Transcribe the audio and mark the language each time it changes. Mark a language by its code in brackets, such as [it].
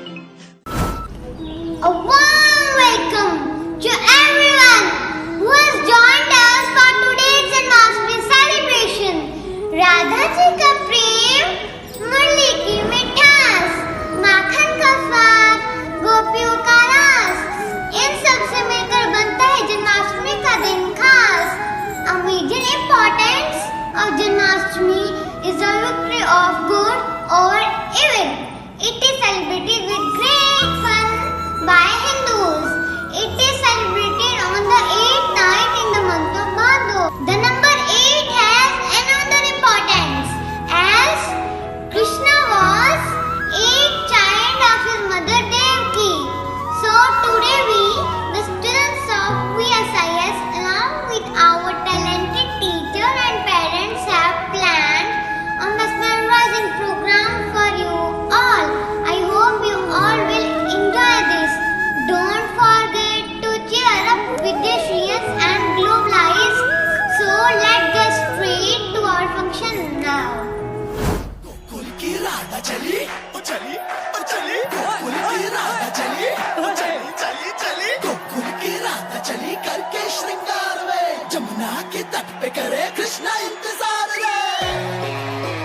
[en] A warm welcome to everyone who has joined us for today's Janmashtami celebration. [hi] Radha ji का प्रेम, मुरली की मिठास, माखन का स्वाद, गोपियों का रस, इन सब से मिलकर बनता है जन्माष्टमी का दिन खास. [en] A major importance of Janmashtami is the victory of good over evil. It is celebrated with great fun by Hindus. It is celebrated on the 8th night in the month of Bhadra. The number 8 has another importance, as Krishna was 8th child of his mother Devaki. So today we, the students of VSIS, along with our talented teacher and parents, have planned a mesmerizing program for you all. I hope you all will enjoy this. Don't forget to cheer up with the cheers and globe lights. So let's get straight to our function now. [hi] Gokul की राधा चली, ओ चली, ओ चली। गोकुल की राधा चली, ओ चली, चली, चली। गोकुल की राधा चली करके श्रृंगार में, जमुना के तट पे करे कृष्णा इंतजार रे।